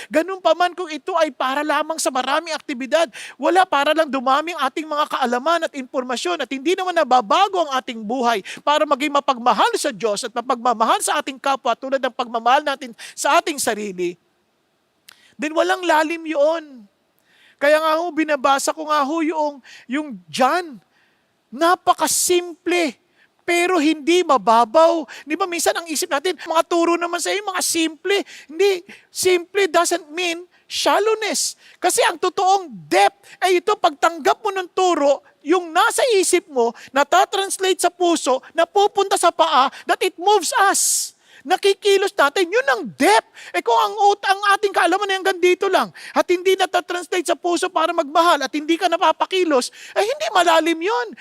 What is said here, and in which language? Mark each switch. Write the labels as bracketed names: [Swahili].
[Filipino] Ganun pa man kung ito ay para lamang sa maraming aktibidad, wala, para lang dumami ang ating mga kaalaman at impormasyon at hindi naman nababago ang ating buhay para maging mapagmahal sa Diyos at mapagmamahal sa ating kapwa tulad ng pagmamahal natin sa ating sarili, then walang lalim yun. Kaya nga ho, binabasa ko nga ho yung John. Napakasimple, pero hindi mababaw. Di ba minsan ang isip natin, mga turo naman sa iyo, mga simple. [English] Hindi, simple doesn't mean shallowness. [Filipino] Kasi ang totoong depth ay ito, pagtanggap mo ng turo, yung nasa isip mo, natatranslate sa puso, napupunta sa paa, [English] that it moves us. [Filipino] Nakikilos natin, yun ang depth. Kung ang ating kaalaman ay hanggang dito lang, at hindi natatranslate sa puso para magmahal, at hindi ka napapakilos, ay hindi malalim yun.